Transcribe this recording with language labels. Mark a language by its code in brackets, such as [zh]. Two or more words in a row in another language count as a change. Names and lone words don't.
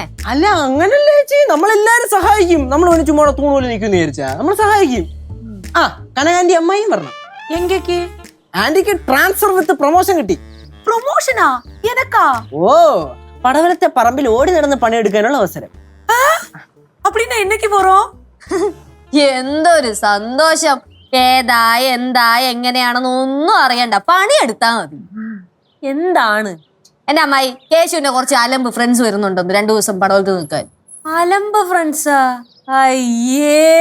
[ml] അല്ല അങ്ങനല്ലേ ചേച്ചി, നമ്മളെല്ലാരും സഹായിക്കും. നമ്മൾ ചുമ്മാ തൂണുപോലെ നിൽക്കുന്നു വിചാരിച്ചാ നമ്മൾ സഹായിക്കും. ആ കനകാന്റി അമ്മായിയും പറഞ്ഞു. എങ്കേക്ക് ആന്റിക്ക് [en] transfer with promotion [ml] കിട്ടി. പ്രൊമോഷനാ? എനക്കാ? ഓ പടവലത്തെ പറമ്പിൽ ഓടി നടന്ന് പണിയെടുക്കാനുള്ള അവസരം. [ta] அப்படின்னா என்னைக்கு போறோம்? [ml] എന്തൊരു സന്തോഷം. ഏതാ എന്താ എങ്ങനെയാണെന്ന് ഒന്നും അറിയണ്ട, പണിയെടുത്താ മതി. എന്താണ്? എന്റെ അമ്മായി കേശുവിന്റെ കുറച്ച് അലമ്പ് ഫ്രണ്ട്സ് വരുന്നുണ്ടെന്ന് 2 ദിവസം പടവലത്ത് നിൽക്കാൻ. അലമ്പ് ഫ്രണ്ട്സാ? അയ്യേ,